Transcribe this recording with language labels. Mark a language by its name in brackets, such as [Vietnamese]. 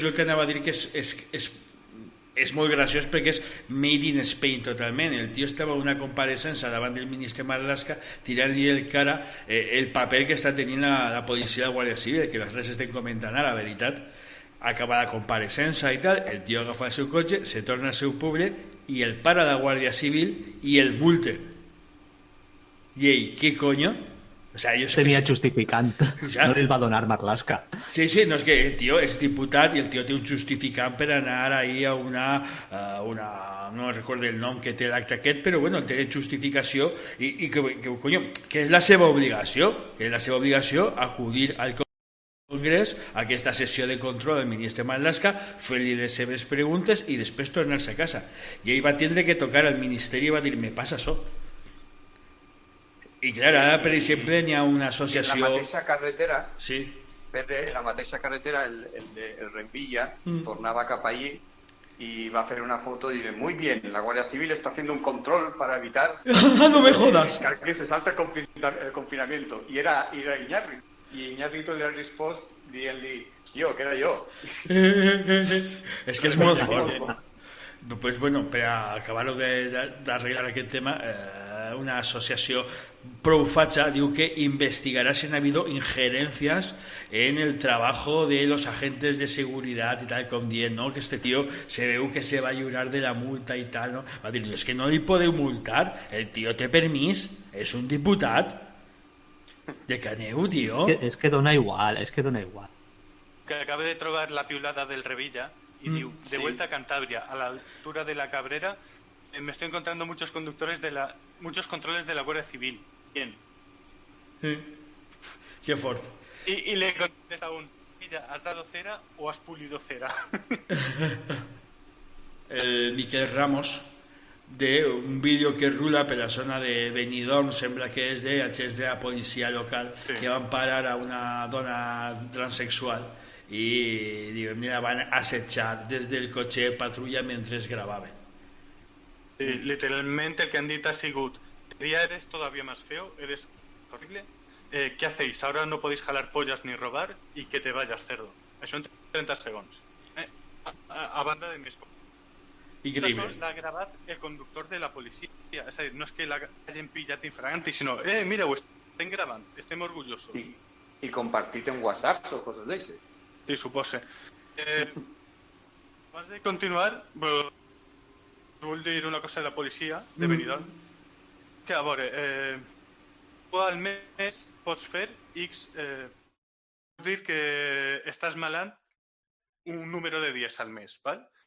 [Catalan] Jo el que anava a dir que és molt graciós perquè és made in Spain totalment. El tio estava en una compareixença davant del ministre Marlaska tirant-li el cara el paper que està tenint la policia de la Guàrdia Civil, que nosaltres estem comentant ara, la veritat. Acaba la compareixença i tal, el tio agafa el seu cotxe, se torna al seu poble [Spanish] y el para la Guardia Civil y el multe. [Catalan] I ell, què coño? [Spanish] O sea, ellos [Catalan] Tenia justificant. Ja. No li va donar Marlaska. Sí, no, és que el tio és diputat i el tio té un justificant per anar ahí a una no recordo el nom que té l'acte aquest, però bueno, té justificació i que és la seva obligació, acudir al Congrés a aquesta sessió de control del ministre Marlaska, fer-li les seves preguntes i després tornar-se a casa. I ell va tindre que tocar al ministeri i va dir, me passa això. I clar, ara, per exemple, n'hi ha una associació... En la mateixa carretera, Sí. en la mateixa carretera, el Renvilla tornava cap allí [Spanish] y va a hacer una foto y dice, muy bien, la Guardia Civil está haciendo un control para evitar No me jodas. que alguien se salte el confinamiento. Y era Iñárritu. Y Iñárritu le ha [Catalan] respost dient-li, que era jo. És que és molt fort. Pues bueno, per acabar-ho d'arreglar aquest tema, una associació prou facha diu que [Spanish] investigará si han habido injerencias en el trabajo de los agentes de seguridad [Catalan] y tal, com dient, ¿no? Que este tío se veu que se va a lliurar de la multa i tal, ¿no? Va dir, és que no li podeu multar, el tio té permís, és un diputat. De caneu, tio. És que dona igual. Que acabé de trobar la piulada del Revilla y diu, [Spanish] de vuelta a Cantabria, a la altura de la Cabrera, me estoy encontrando muchos controles de la Guardia Civil. Bien. [Catalan] Que fort. [Spanish] Y le contesta aún, ¿has dado cera o has pulido cera? [Catalan] El Miquel Ramos, d'un vídeo que rula per la zona de Benidorm, sembla que és d'agents de la policia local, sí, que van parar a una dona transexual i la van assetjar des del cotxe de patrulla mentre gravaven. [Spanish] Sí, literalmente el que han dicho ha sigut, día eres todavía más feo, eres horrible, ¿qué hacéis? Ahora no podéis jalar pollas ni robar y que te vayas, cerdo. [Catalan] Això en 30 segons. A banda de més coses. Increïble. Això l'ha gravat el conductor de la policia. És a dir, no és que l'hagin pillat infraganti, sinó, mira, ho estem gravant, estem orgullosos. I compartit en WhatsApp o coses d'això. Sí, suposa. Abans de continuar, vull dir una cosa de la policia de Benidorm, que a veure, tu al mes pots fer X, vull dir que estàs malant un número de dies al mes, val?